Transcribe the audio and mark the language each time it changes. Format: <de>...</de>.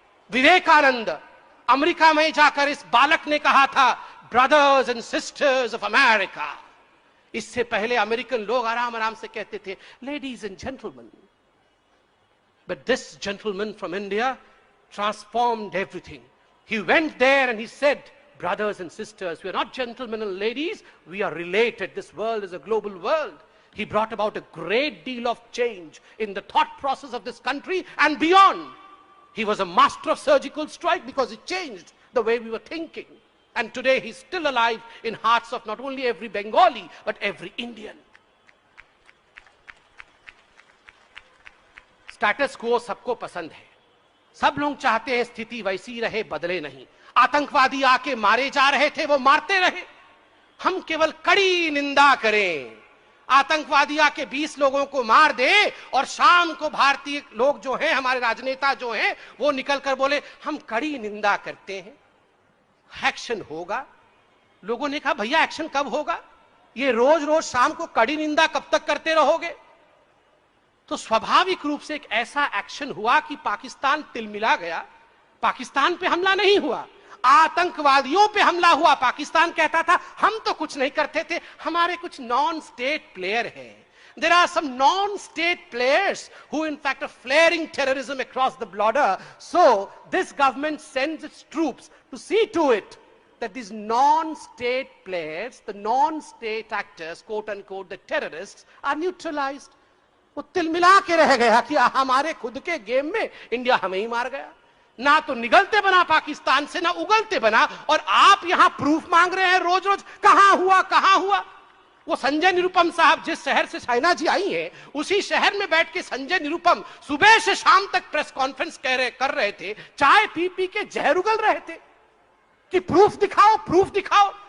<hi>Vivekananda America में जाकर इस बालक ने कहा था,</hi> <en>Brothers and sisters of America.</en> <hi>इससे पहले अमेरिकन लोग आराम आराम से कहते थे,</hi> <en>Ladies and gentleman. But this gentleman from India transformed everything. He went there and he said, brothers and sisters, we are not gentlemen and ladies, we are related. This world is a global world. He brought about a great deal of change in the thought process of this country and beyond. He was a master of surgical strike because it changed the way we were thinking. And today he's still alive in hearts of not only every Bengali, but every Indian.</en> <hi>Status quo सबको पसंद है, सब लोग चाहते हैं स्थिति वैसी रहे, बदले नहीं। आतंकवादी आके मारे जा रहे थे, वो मारते रहे, हम केवल कड़ी निंदा करें। आतंकवादी आके 20 लोगों को मार दे और शाम को भारतीय लोग जो हैं, हमारे राजनेता जो हैं, वो निकलकर बोले हम कड़ी निंदा करते हैं, एक्शन होगा। लोगों ने कहा भैया एक्शन कब होगा? ये रोज रोज शाम को कड़ी निंदा कब तक करते रहोगे? तो स्वाभाविक रूप से एक ऐसा एक्शन हुआ कि पाकिस्तान तिलमिला गया। पाकिस्तान पे हमला नहीं हुआ, आतंकवादियों पे हमला हुआ। पाकिस्तान कहता था हम तो कुछ नहीं करते थे, हमारे कुछ नॉन स्टेट प्लेयर हैं।</hi> <en>There are some non-state players who in fact are flaring terrorism across the border. So this government sends its troops to see to it that these non-state players, the non-state actors, quote unquote, the terrorists, are neutralized.</en> <hi>वो तिलमिला के रह गया कि हमारे खुद के game में India हमें ही मार गया। ना तो निगलते बना पाकिस्तान से, ना उगलते बना, और आप यहां प्रूफ मांग रहे हैं रोज रोज, कहां हुआ कहां हुआ। वो संजय निरुपम साहब जिस शहर से साइना जी आई हैं, उसी शहर में बैठ के संजय निरुपम सुबह से शाम तक प्रेस कॉन्फ्रेंस कर रहे थे, चाय पी पी के जहर उगल रहे थे कि प्रूफ दिखाओ प्रूफ दिखाओ।</hi>